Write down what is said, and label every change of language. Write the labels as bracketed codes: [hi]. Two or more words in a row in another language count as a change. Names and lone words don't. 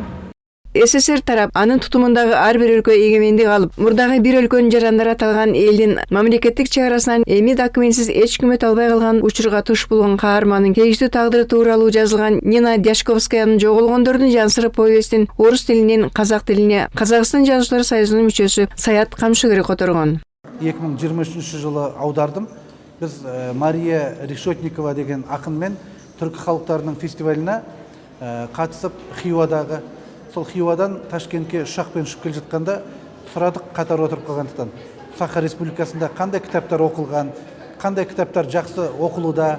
[ky] СССР тарап анын тутумундагы ар бир өлкө эгемендик алып, мурдагы бир өлкөнүн жарандары аталган элдин мамлекеттик чек арасынан эми документсиз эч ким өтө албай калган учурга туш болгон каармандын тийиштүү тагдыры тууралуу жазылган Нина Дяшковскаянын Жоголгондордун жан сыры повестин орус тилинен казак тилине Казакстан жазуучулар союзунун мүчөсү Саят Камшыгыри которгон. [kk] 2023-жылы аудардым. Биз Мария Решетникова деген акынмен түркі халыктарынын фестивалына катысып Хиуадагы, сол Хиуадан Ташкентке ұшақпен ұшып келе жатқанда сұрадық, қатар отырып қалғандықтан. Саха Республикасында қандай кітаптар оқылған, қандай кітаптар жақсы оқылуда.